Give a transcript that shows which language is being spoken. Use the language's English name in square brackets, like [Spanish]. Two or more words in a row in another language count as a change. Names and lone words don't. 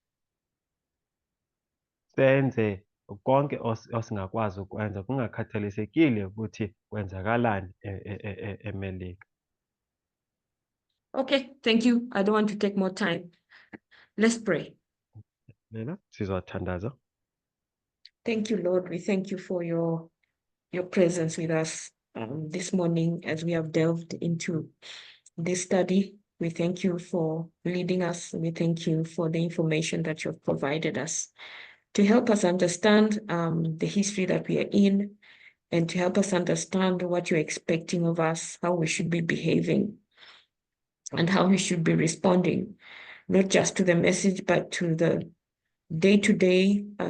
[Zulu] Senze konke osingakwazi ukwenza kungakhathalisekile ukuthi kwenzakalani eMelika. [English] Okay, thank you. I don't want to take more time. Let's pray. [Zulu] Lena sizothandaza. [English] Thank you, Lord. We thank you for your presence with us this morning as we have delved into this study. We thank you for leading us. We thank you for the information that you've provided us to help us understand the history that we are in and to help us understand what you're expecting of us, how we should be behaving, and how we should be responding, not just to the message, but to the day-to-day